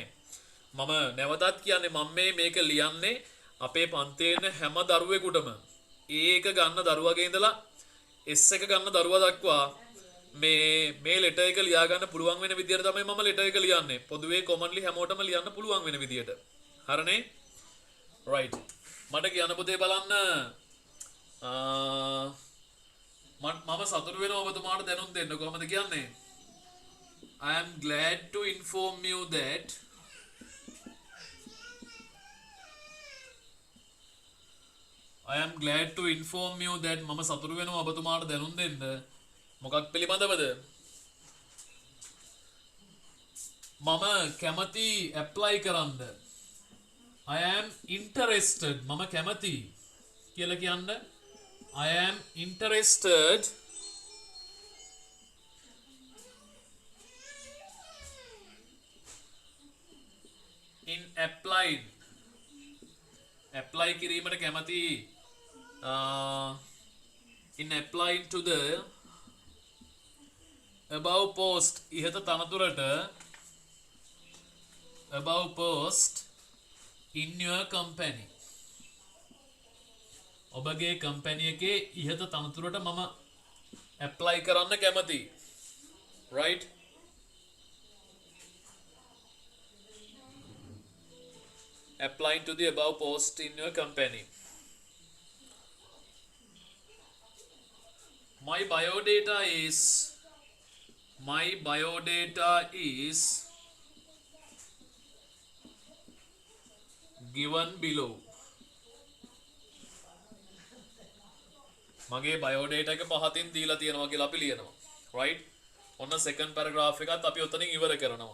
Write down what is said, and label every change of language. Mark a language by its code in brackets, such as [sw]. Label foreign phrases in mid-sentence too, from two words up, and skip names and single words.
[si] මම නැවතත් කියන්නේ මම මේක ලියන්නේ අපේ පන්තියේ ඉන්න හැම දරුවෙකුටම A1 ගන්න දරුවගේ ඉඳලා S1 ගන්න දරුවා දක්වා මේ letter එක ලියා ගන්න පුළුවන් වෙන විදියට තමයි මම letter එක ලියන්නේ. පොදුවේ commonly හැමෝටම ලියන්න පුළුවන් වෙන විදියට. හරිනේ? [en] right. [si] මට කියන්න පුතේ බලන්න මම සතුටු වෙනවා ඔබතුමාට දැනුම් දෙන්න. කොහොමද කියන්නේ? [en] I am glad to inform you that [si] මම සතුටු වෙනවා ඔබතුමාට දැනුම් දෙන්න මොකක් පිළිබඳවද? මම කැමති apply කරන්න. [en] I am interested. [si] මම කැමති කියලා කියන්න. [en] I am interested in applying. [si] apply කිරීමට කැමති. [en] In applying to the above post. [si] ඉහත තනතුරට [en] above post in your company. [si] ඔබගේ කම්පැනි එකේ ඉහත තනතුරට මම apply කරන්න කැමති. [en] right? applying to the above post in your company. My biodata is given below. [si] මගේ බයෝඩේටා එක පහතින් දීලා තියෙනවා කියලා අපි ලියනවා. right? ඔන්න [en] second paragraph [si] එකත් අපි ඔතනින් ඉවර කරනවා.